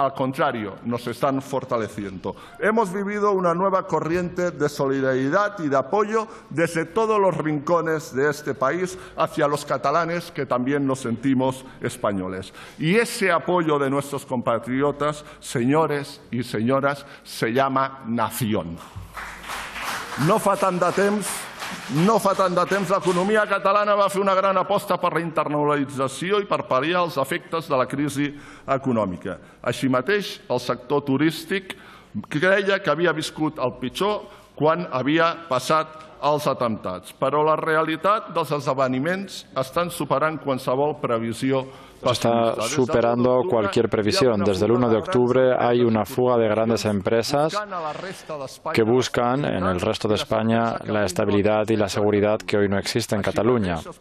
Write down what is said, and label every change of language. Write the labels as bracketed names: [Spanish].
[Spanish] Al contrario, nos están fortaleciendo. Hemos vivido una nueva corriente de solidaridad y de apoyo desde todos los rincones de este país hacia los catalanes que también nos sentimos españoles. Y ese apoyo de nuestros compatriotas, señores y señoras, se llama nación. [Catalan] No fa tant de temps, l'economia catalana va fer una gran aposta per la internacionalització i per pal·liar els efectes de la crisi econòmica. Així mateix, el sector turístic creia que havia viscut el pitjor quan havia passat els atemptats. Però la realitat dels esdeveniments estan superant qualsevol previsió. [Spanish] Está superando cualquier previsión. Desde el 1 de octubre hay una fuga de grandes empresas que buscan en el resto de España la estabilidad y la seguridad que hoy no existe en Cataluña.